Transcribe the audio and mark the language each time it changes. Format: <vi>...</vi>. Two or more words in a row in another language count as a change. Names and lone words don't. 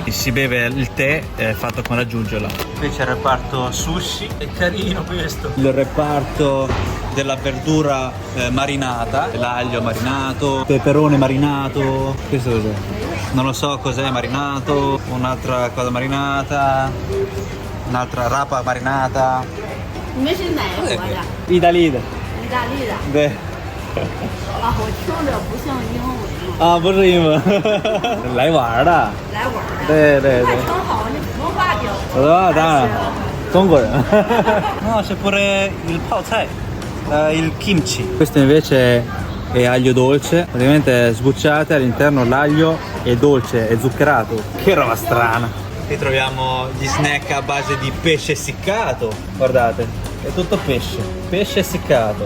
<it>Si beve il tè fatto con la giugiola. Qui c'è il reparto sushi, è carino questo. Il reparto della verdura marinata, l'aglio marinato, peperone marinato. Questo cos'è? Non lo so cos'è marinato, un'altra cosa marinata, un'altra rapa marinata.</it> <zh>你们是哪国的？ Idalide. 意大利的。对。啊，我听着不像英文。啊，不是英文，来玩的。来玩的。对对对。那挺好，你文化标。当然，中国人。</zh> <it>No, c'è pure il pao cai, il kimchi. Questo invece è aglio dolce, praticamente sbucciate all'interno l'aglio è dolce, è zuccherato. Che roba strana. Qui troviamo gli snack a base di pesce essiccato, guardate, è tutto pesce essiccato.</it>